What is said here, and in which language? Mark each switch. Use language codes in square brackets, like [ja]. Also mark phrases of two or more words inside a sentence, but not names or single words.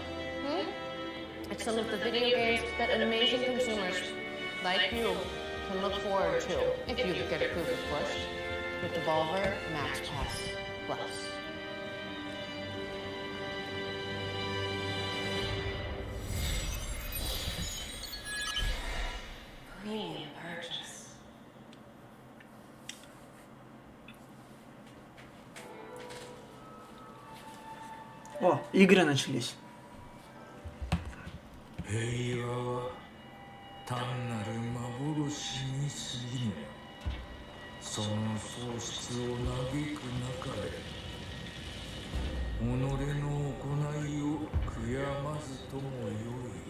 [en] At some of the video games that amazing consumers like you can look forward to, if you get approved, of course, with Devolver Max Pass Plus. Premium purchase. [ru] О, игры начались. [ja] 平和は単なる幻に過ぎぬ。その喪失を嘆く中で己の行いを悔やまずともよい。